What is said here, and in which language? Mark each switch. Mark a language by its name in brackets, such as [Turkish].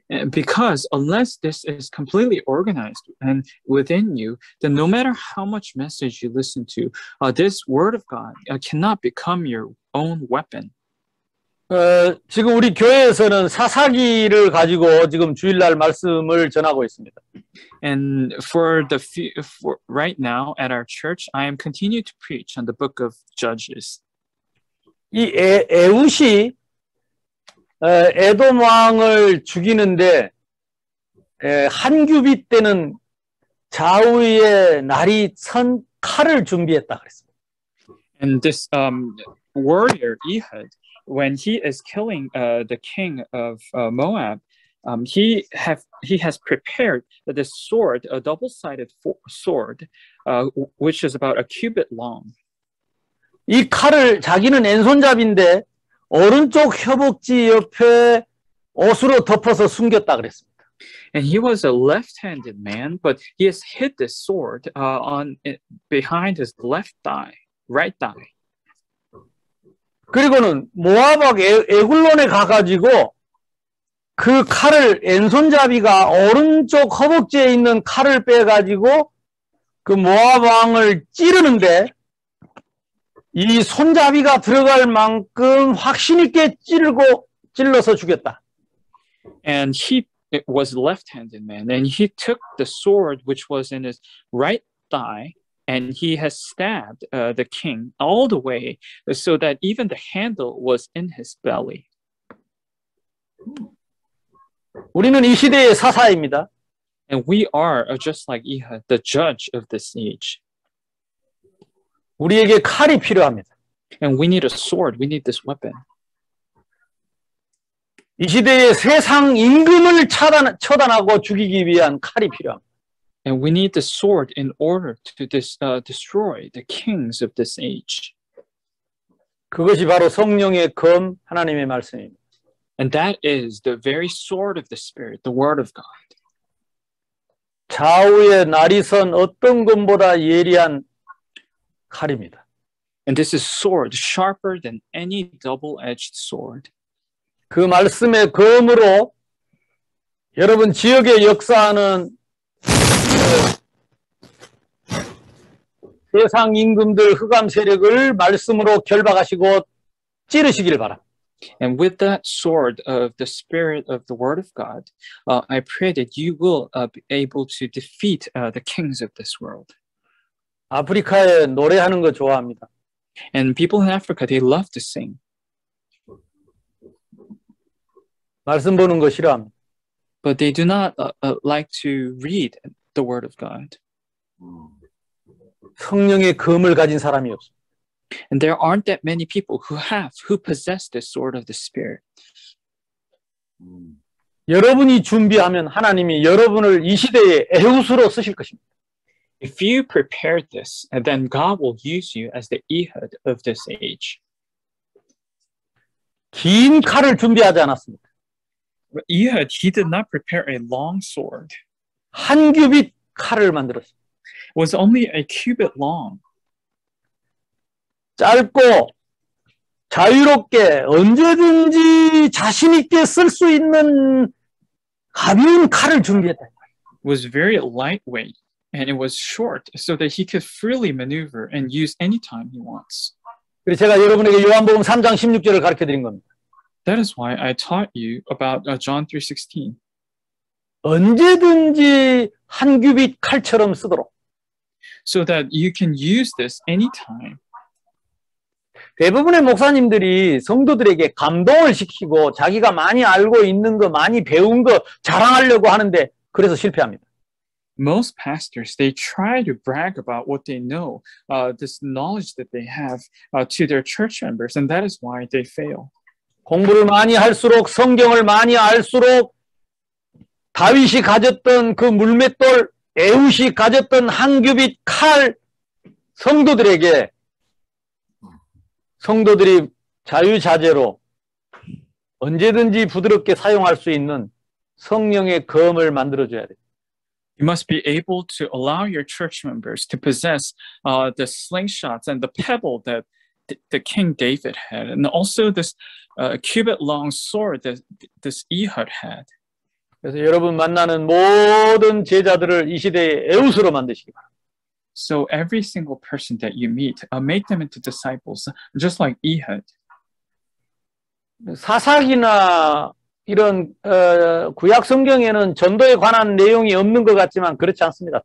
[English] Because unless this is completely organized and within you, then no matter how much message you listen to, this word of God cannot become your own weapon. [Korean] 지금 우리 교회에서는 사사기를 가지고 지금 주일날 말씀을 전하고 있습니다. [English] And for right now at our church, I am continuing to preach on the book of Judges. [Korean] 이 에훗이 에돔 왕을 죽이는데 한 규빗 되는 좌우에 날이 선 칼을 준비했다 그랬습니다. [English] And this warrior Ehud, when he is killing the king of Moab, he has prepared the sword, a double-sided sword, which is about a cubit long. [Korean] 이 칼을 자기는 왼손잡이인데 오른쪽 허벅지 옆에 옷으로 덮어서 숨겼다 그랬습니다. [English] And he was a left-handed man, but he has hid the sword behind his right thigh. [Korean] 그리고는 모압 에굴론에 가가지고 그 칼을 왼손잡이가 오른쪽 허벅지에 있는 칼을 빼가지고 그 모압 왕을 찌르는데 이 손잡이가 들어갈 만큼 확신 있게 찔러서 죽였다. [English] And he was a left-handed man, and he took the sword which was in his right thigh, and he has stabbed the king all the way, so that even the handle was in his belly. [Korean] 우리는 이 시대의 사사입니다. [English] And we are just like Ehud, the judge of this age. [Korean] 우리에게 칼이 필요합니다. [English] And we need a sword. We need this weapon. [Korean] 이 시대의 세상 임금을 처단하고 죽이기 위한 칼이 필요합니다. [English] And we need the sword in order to destroy the kings of this age. [Korean] 그것이 바로 성령의 검 하나님의 말씀입니다. [English] And that is the very sword of the Spirit, the Word of God. [Korean] 좌우에 날이 선 어떤 검보다 예리한 칼입니다. [English] And this is sword sharper than any double-edged sword. [Korean] 그 말씀의 검으로 여러분 지역에 역사하는 세상 임금들 흑암 세력을 말씀으로 결박하시고 찌르시길 바랍니다. [English] And with that sword of the Spirit of the Word of God, I pray that you will be able to defeat the kings of this world. [Korean] 아프리카에 노래하는 거 좋아합니다. [English] And people in Africa, they love to sing. [Korean] 말씀 보는 거 싫어합니다. [English] But they do not like to read the Word of God. [Korean] 성령의 검을 가진 사람이 없습니다. [English] And there aren't that many people who possess the sword of the Spirit. [Korean] 여러분이 준비하면 하나님이 여러분을 이 시대에 에훗으로 쓰실 것입니다. [English] If you prepare this, then God will use you as the Ehud of this age. [Korean] 긴 칼을 준비하지 않았습니다. [English] Ehud, he did not prepare a long sword. [Korean] 한 규빗 칼을 만들었습니다. [English] It was only a cubit long. [Korean] 짧고 자유롭게 언제든지 자신 있게 쓸 수 있는 가벼운 칼을 준비했다. [English] Was very lightweight and it was short so that he could freely maneuver and use anytime he wants. [Korean] 그래서 제가 여러분에게 요한복음 3장 16절을 가르쳐 드린 겁니다. [English] That is why I taught you about John 3:16. [Korean] 언제든지 한 규빗 칼처럼 쓰도록. [English] So that you can use this anytime. [Korean] 대부분의 목사님들이 성도들에게 감동을 시키고 자기가 많이 알고 있는 거, 많이 배운 거 자랑하려고 하는데 그래서 실패합니다. [English] Most pastors, they try to brag about what they know, this knowledge that they have to their church members, and that is why they fail. [Korean] 공부를 많이 할수록 성경을 많이 알수록 다윗이 가졌던 그 물맷돌, 에훗이 가졌던 한 규빗 칼 성도들에게 성도들이 자유자재로 언제든지 부드럽게 사용할 수 있는 성령의 검을 만들어줘야 돼요. [English] You must be able to allow your church members to possess the slingshots and the pebble that the King David had, and also this cubit-long sword that this Ehud had. [Korean] 그래서 여러분 만나는 모든 제자들을 이 시대의 에훗으로 만드시기 바랍니다. [English] So every single person that you meet, make them into disciples, just like Ehud. [Korean] 사사기나 이런 구약 성경에는 전도에 관한 내용이 없는 것 같지만 그렇지 않습니다.